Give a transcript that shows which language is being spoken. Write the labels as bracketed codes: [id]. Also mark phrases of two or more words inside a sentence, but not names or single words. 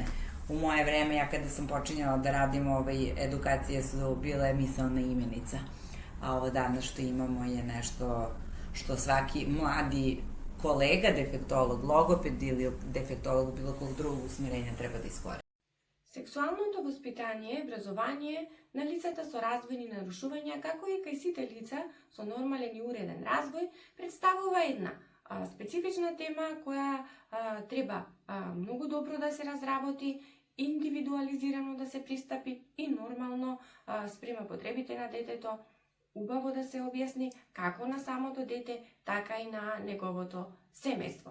[sr] U moje vreme, ja kada sam počinjala da radim edukacije su bile misaona imenica, a ovo danas što imamo je nešto što svaki mladi kolega, defektolog, logoped ili defektolog bilo kog drugog usmerenja treba da iskoristi. [mk] Сексуалното воспитание и образование на лицата со развојни нарушувања, како и кај сите лица со нормален и уреден развој, представува една специфична тема која треба многу добро да се разработи, индивидуализирано да се пристапи и нормално спрема потребите на детето, убаво да се објасни како на самото дете, така и на неговото семејство.